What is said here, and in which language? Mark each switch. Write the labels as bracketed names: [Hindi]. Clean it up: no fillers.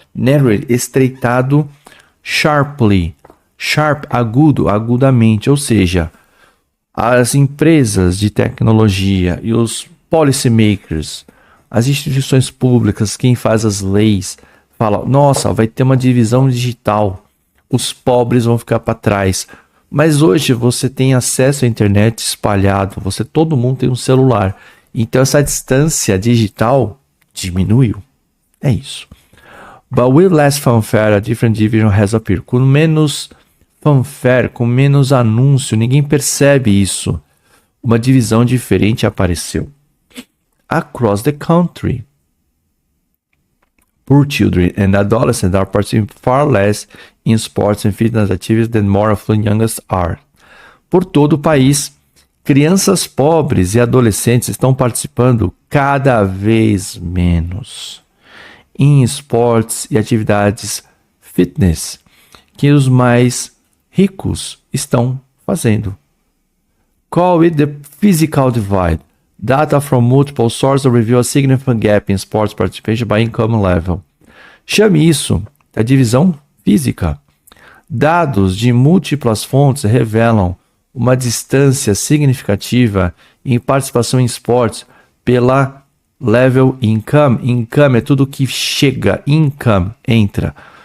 [Portuguese] Narrow, estreitado, sharply, sharp, agudamente, ou seja, as empresas de tecnologia e os policy makers, as instituições públicas, quem faz as leis, fala, nossa, vai ter uma divisão digital, os pobres vão ficar para trás. Mas hoje você tem acesso à internet espalhado, todo mundo tem um celular. Então essa distância digital diminuiu. É isso. [English] But with less fanfare, a different division has appeared. [Portuguese] Com menos fanfare, com menos anúncio, ninguém percebe isso. Uma divisão diferente apareceu. [English] Across the country, poor children and adolescents are participating far less in sports and fitness activities than more affluent youngest are. [Portuguese] Por todo o país, crianças pobres e adolescentes estão participando cada vez menos em esportes e atividades fitness que os mais ricos estão fazendo. [English] Call it the physical divide. Data from multiple sources reveal a significant gap in sports participation by income level. [Portuguese] Chame isso da divisão física. Dados de múltiplas fontes revelam uma distância significativa em participação em esportes pela level income. Income é tudo que chega, income, entra.